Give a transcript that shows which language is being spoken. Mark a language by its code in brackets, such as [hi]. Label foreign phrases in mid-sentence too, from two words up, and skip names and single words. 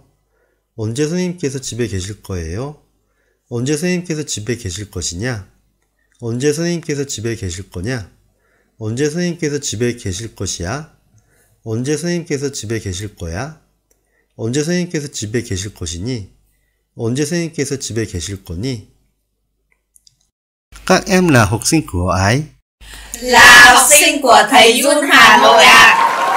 [ko] 언제 선생님께서 집에 계실 거예요? 언제 선생님께서 집에 계실 것이냐? 언제 선생님께서 집에 계실 거냐? 언제 선생님께서 집에 계실 것이야? 언제 선생님께서 집에 계실 거야? 언제 선생님께서 집에 계실 것이니? 언제 선생님께서 집에 계실 거니? [vi] Các em là học sinh của ai? Là học sinh của thầy Yun Hàn rồi ạ.